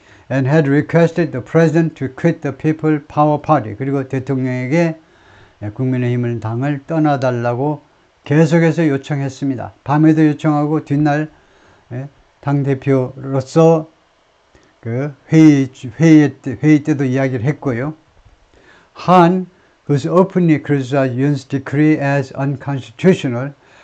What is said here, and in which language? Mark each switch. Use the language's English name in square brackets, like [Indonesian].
[English] And had requested the president to quit the People Power Party. [Korean] 그리고 대통령에게 국민의힘을 당을 떠나달라고 계속해서 요청했습니다. 밤에도 요청하고 뒷날 당대표로서 그 회의 때도 이야기를 했고요. [English] 한 who's openly criticized Yoon's decree as unconstitutional.